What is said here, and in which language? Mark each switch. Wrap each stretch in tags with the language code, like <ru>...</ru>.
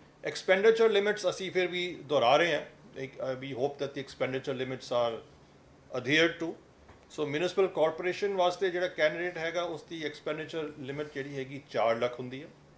<pa>Expenditure limits ਅਸੀਂ ਫਿਰ ਵੀ ਦੁਹਰਾ ਰਹੇ ਹਾਂ.</pa> <en>We hope that the expenditure limits are adhered to.</en> <pa>So municipal corporation ਵਾਸਤੇ ਜਿਹੜਾ ਕੈਂਡੀਡੇਟ ਹੈਗਾ ਉਸ ਦੀ expenditure limit ਜਿਹੜੀ ਹੈਗੀ 4 ਲੱਖ ਹੁੰਦੀ ਹੈ.</pa>